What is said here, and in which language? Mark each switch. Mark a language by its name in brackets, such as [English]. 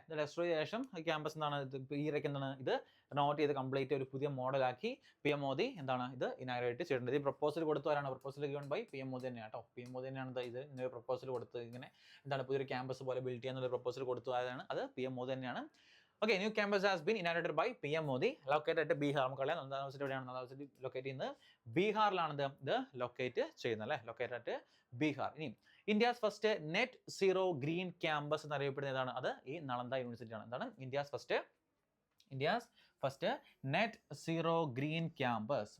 [Malayalam] ഇത് ഡെസ്ട്രോയ് ചെയ്ത ശേഷം ക്യാമ്പസ് എന്താണ് ഈയിടയ്ക്ക് എന്താണ് ഇത് നോട്ട് ചെയ്ത് കംപ്ലീറ്റ് ഒരു പുതിയ മോഡലാക്കി PM മോദി എന്താണ് ഇത് ഇനാഗ്രേറ്റ് ചെയ്തിട്ടുണ്ട്. ഈ പ്രപ്പോസൽ കൊടുത്തു ആരാണ്? Proposal given by PM Modi തന്നെയാണ് കേട്ടോ. PM മോദി തന്നെയാണ് ഇത് ഇങ്ങനെ പ്രപ്പോസൽ കൊടുത്തത്. ഇങ്ങനെ എന്താണ് പുതിയൊരു ക്യാമ്പസ് പോലെ ബിൽഡ് ചെയ്യാന്നുള്ള പ്രപ്പോസൽ കൊടുത്തു ആരാണ്? അത് PM മോദി തന്നെയാണ്. [English] Okay, new campus has been inaugurated by PM Modi, located at Bihar. [Malayalam] നമുക്കറിയാം നന്ദ യൂണിവേഴ്സിറ്റി എവിടെയാണ്? നന്ദ യൂണിവേഴ്സിറ്റി ലൊക്കേറ്റ് ചെയ്യുന്നത് ബീഹാറിലാണ് ഇത് ലൊക്കേറ്റ് ചെയ്യുന്നത് അല്ലേ. Located at Bihar. ഇനി India's first net zero green campus എന്നറിയപ്പെടുന്ന ഏതാണ്? അത് ഈ നളന്ദ യൂണിവേഴ്സിറ്റി ആണ്. എന്താണ് India's first net zero green campus.